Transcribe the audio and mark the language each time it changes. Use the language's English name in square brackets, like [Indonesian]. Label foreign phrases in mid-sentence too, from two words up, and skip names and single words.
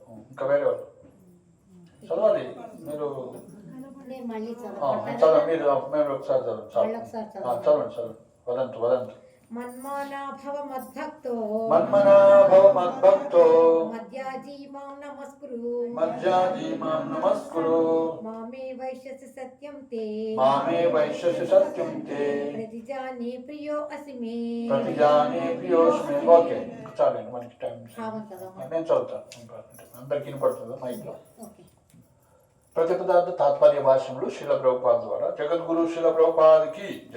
[Telugu] ఇంకా వేరే వాళ్ళు చదవాలి. మీరు చదవండి, మీరు ఒకసారి చదవండి. చదవండి. [Sanskrit] వదంతు వదంతు. మన్మనా భవ మద్భక్తో మన్మనా భవ మద్భక్తో మధ్యాజీ మాం నమస్కురు మజ్జాజీ మాం నమస్కురు మామే వైశ్యసి సత్యం తే మామే వైశ్యసి సత్యం తే ప్రతిజానే ప్రియో అసి మే ప్రతిజానే ప్రియోస్మి. [Telugu] ఓకే చాలండి, మనకి టైం. నేను చదువుతాను, అందరికి వినపడుతుంది మైక్లో. ఓకే. ప్రతిపదార్థ తాత్పర్య భాష్యములు శిల ప్రభుపాద ద్వారా జగద్గురు శిల ప్రభుపాదకి జై.